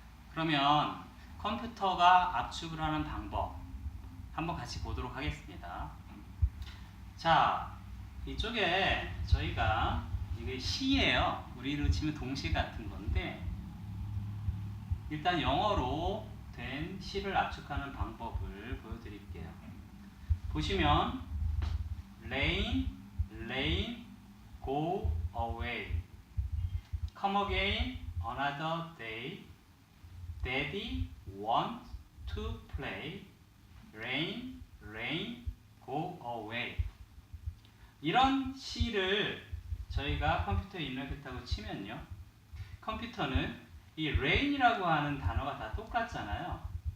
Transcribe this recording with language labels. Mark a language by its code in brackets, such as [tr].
[ko] 그러면 컴퓨터가 압축을 하는 방법 한번 같이 보도록 하겠습니다. 자, 이쪽에 저희가 이게 시예요. 우리로 치면 동시 같은 건데, 일단 영어로 된 시를 압축하는 방법을 보여드릴게요. 보시면 [en] rain, rain, go away, come again, another day, daddy wants to play, rain, rain, go away. [ko] 이런 시를 저희가 컴퓨터에 입력했다고 치면요, 컴퓨터는 이 rain이라고 하는 단어가 다 똑같잖아요.